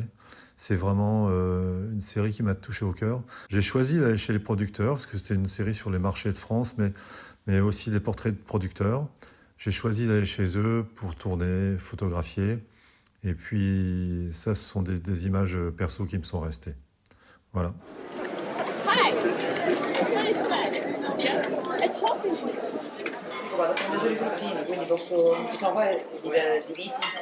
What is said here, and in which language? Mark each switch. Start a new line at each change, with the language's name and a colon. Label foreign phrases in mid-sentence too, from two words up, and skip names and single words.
French: C'est vraiment une série qui m'a touché au cœur. J'ai choisi d'aller chez les producteurs, parce que c'était une série sur les marchés de France, mais aussi des portraits de producteurs. J'ai choisi d'aller chez eux pour tourner, photographier. Et puis ça, ce sont des images perso qui me sont restées. Voilà.
Italian: Guarda, ho preso le fruttine, quindi possiamo fare divisi.